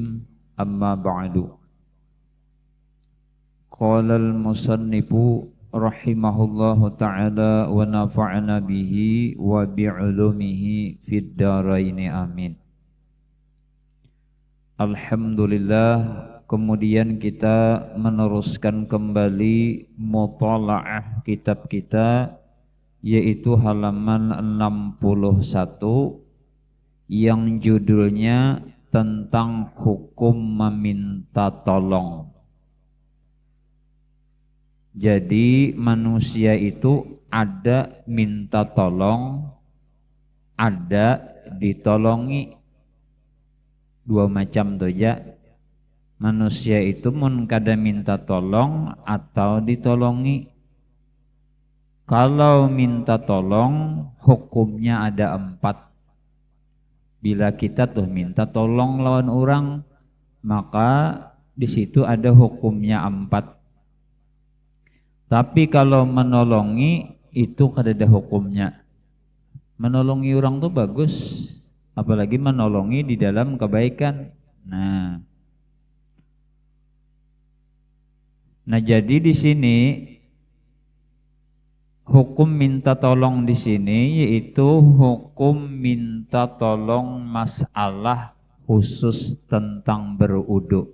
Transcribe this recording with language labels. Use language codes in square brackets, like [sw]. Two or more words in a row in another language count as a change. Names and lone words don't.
[ar] أما بعد. قال المصنف رحمه الله تعالى ونفعنا به وبعلومه في الدارين آمين. Alhamdulillah, [id] kemudian kita meneruskan kembali mutalaah kitab kita, yaitu halaman 61 yang judulnya tentang hukum meminta tolong. Jadi manusia itu ada minta tolong, ada ditolongi. [bjn] Dua macam tuh ya. Manusia itu mun kada minta tolong atau ditolongi. [id] Kalau minta tolong hukumnya ada 4. [bjn] Bila kita tuh minta tolong lawan orang, maka di situ ada hukumnya 4. Tapi kalau menolongi itu kada ada hukumnya. Menolongi orang tuh bagus, apalagi menolongi di dalam kebaikan. [id] Nah jadi di sini hukum minta tolong di sini yaitu hukum minta tolong masalah khusus tentang berwudu.